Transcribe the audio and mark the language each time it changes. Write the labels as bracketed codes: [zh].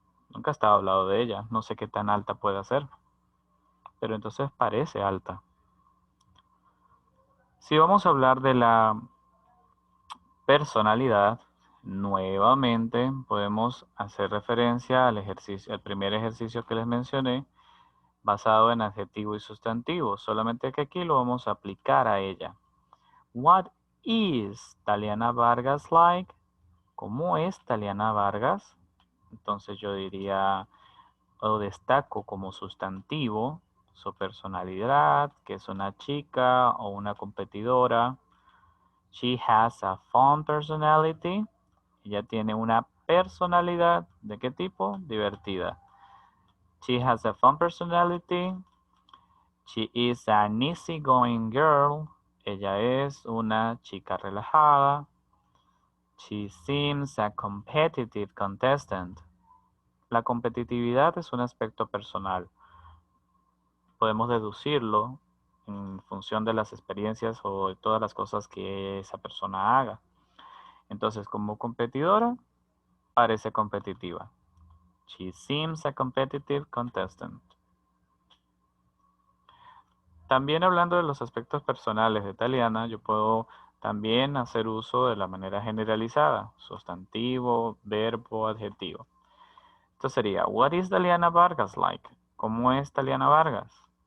[es] Nunca estaba hablado de ella, no sé qué tan alta puede ser, pero entonces parece alta. Si vamos a hablar de la personalidad, nuevamente podemos hacer referencia al ejercicio, al primer ejercicio que les mencioné, basado en adjetivo y sustantivo, solamente que aquí lo vamos a aplicar a ella. [en] What is Taliana Vargas like? [es] ¿Cómo es Taliana Vargas? Entonces yo diría, o destaco como sustantivo su personalidad, que es una chica o una competidora. [en] She has a fun personality. [es] Ella tiene una personalidad, ¿de qué tipo? Divertida. [en] She has a fun personality. She is an easygoing girl. [es] Ella es una chica relajada. [en] She seems a competitive contestant. [es] La competitividad es un aspecto personal. Podemos deducirlo en función de las experiencias o de todas las cosas que esa persona haga. Entonces, como competidora, parece competitiva. [en] She seems a competitive contestant. [es] También hablando de los aspectos personales de Taliana, yo puedo también hacer uso de la manera generalizada, sustantivo, verbo, adjetivo. Esto sería, [en] what is Taliana Vargas like? [es] ¿Cómo es Taliana Vargas?